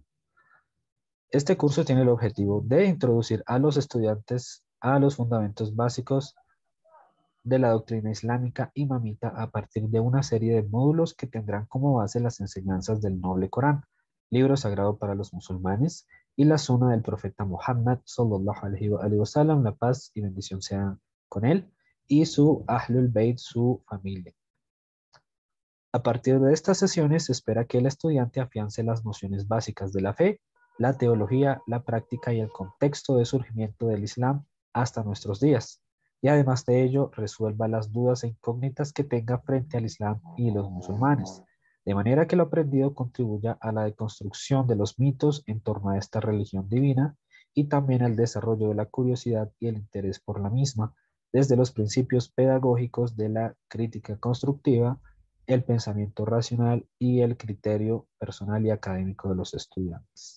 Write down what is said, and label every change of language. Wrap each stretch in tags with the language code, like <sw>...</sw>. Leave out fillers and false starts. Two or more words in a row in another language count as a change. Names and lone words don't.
<es>Este curso tiene el objetivo de introducir a los estudiantes a los fundamentos básicos de la doctrina islámica imamita a partir de una serie de módulos que tendrán como base las enseñanzas del noble Corán, libro sagrado para los musulmanes, y la suna del profeta Muhammad,</es> <ar>صلى الله عليه وسلم,</ar> <es>la paz y bendición sean con él, y su</es> <ar>أهل البيت,</ar> <es>su familia. A partir de estas sesiones se espera que el estudiante afiance las nociones básicas de la fe, la teología, la práctica y el contexto de surgimiento del Islam hasta nuestros días, y además de ello resuelva las dudas e incógnitas que tenga frente al Islam y los musulmanes, de manera que lo aprendido contribuya a la deconstrucción de los mitos en torno a esta religión divina y también al desarrollo de la curiosidad y el interés por la misma, desde los principios pedagógicos de la crítica constructiva, el pensamiento racional y el criterio personal y académico de los estudiantes.</es>